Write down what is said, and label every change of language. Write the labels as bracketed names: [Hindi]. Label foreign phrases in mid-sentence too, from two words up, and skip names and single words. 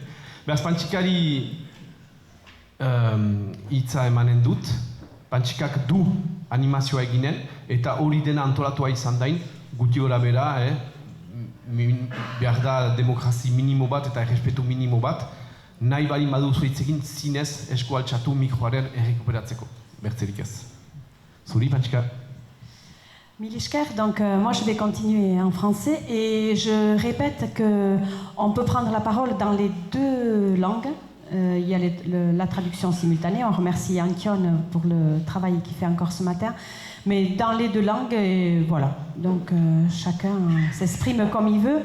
[Basque] Beraz, pantxikari hitza emanen dut, pantxikak du animazioa eginen, eta hori dena antolatua izan dain, guti gora bera, behar da demokrazi minimo bat eta errespetu minimo bat, nahi bali baduzu hitz egin zinez eskualtxatu mikroaren errekuperatzeko, bertzerik ez. Zuri, pantxika? Mille esker, [French] donc moi je vais continuer en français et je répète qu'on peut prendre la parole dans les deux langues. Il y a la traduction simultanée, on remercie Ankion pour le travail qu'il fait encore ce matin, mais dans les deux langues, et voilà, donc chacun s'exprime comme il veut.